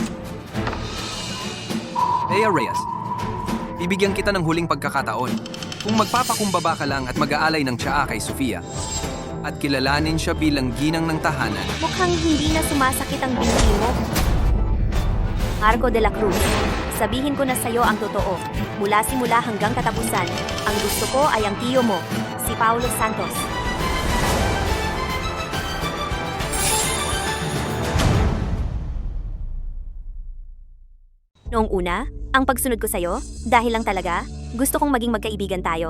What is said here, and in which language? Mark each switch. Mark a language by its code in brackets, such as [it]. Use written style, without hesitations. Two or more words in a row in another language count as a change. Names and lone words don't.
[tl] Bea Reyes, bibigyan kita ng huling pagkakataon. Kung magpapakumbaba ka lang at mag-aalay ng tsaa kay Sofia, at kilalanin siya bilang ginang ng tahanan, Mukhang hindi na sumasakit ang binti mo. Marco de la Cruz, sabihin ko na sa'yo ang totoo. Mula simula hanggang katapusan, ang gusto ko ay ang tiyo mo, si Paulo Santos. Noong una, ang pagsunod ko sa'yo, dahil lang talaga, gusto kong maging magkaibigan tayo.